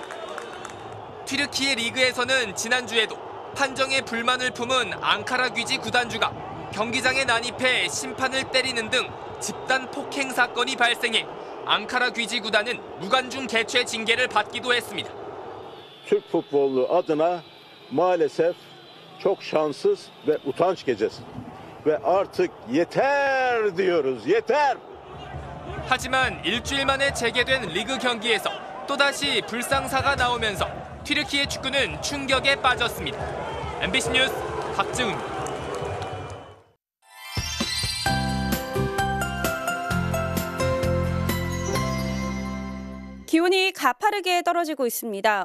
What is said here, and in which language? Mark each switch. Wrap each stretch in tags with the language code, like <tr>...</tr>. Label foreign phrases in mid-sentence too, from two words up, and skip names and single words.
<ko>튀르키예 리그에서는 지난주에도 판정에 불만을 품은 앙카라 귀지 구단주가 경기장에 난입해 심판을 때리는 등 집단 폭행 사건이 발생해 Ankara Gücü 구단은 무관중 개최 징계를 받기도 했습니다.</ko> <tr>Türk futbolu adına maalesef çok şanssız ve utanç gecesi. Ve artık yeter diyoruz, yeter.</tr> <ko>하지만 일주일 만에 재개된 리그 경기에서 또다시 불상사가 나오면서 튀르키예 축구는 충격에 빠졌습니다. MBC 뉴스 박지훈입니다. 기온이 가파르게 떨어지고 있습니다.</ko>